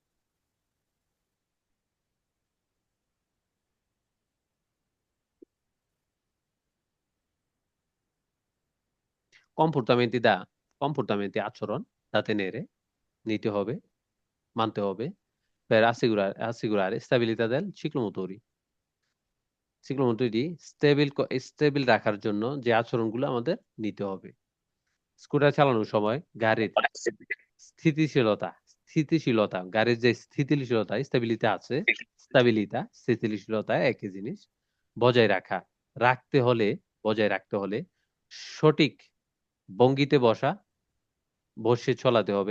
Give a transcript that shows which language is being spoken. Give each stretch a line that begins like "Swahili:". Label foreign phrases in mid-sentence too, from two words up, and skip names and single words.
Italian: comportamenti da comportamenti
Bangla: আচরণ তাতে নিতে হবে, মানতে হবে।
Italian: Per assicurare stabilità del ciclomotori, ciclomotori
Bangla: স্টেবিল রাখার জন্য যে আচরণগুলো আমাদের নিতে হবে। স্কুটার চালানোর সময় গাড়ির স্থিতিশীলতা গাড়ির যে স্থিতিশীলতা স্থিতিশীলতা একই জিনিস। বজায় রাখা বজায় রাখতে হলে সঠিক ভঙ্গিতে বসে চলাতে হবে।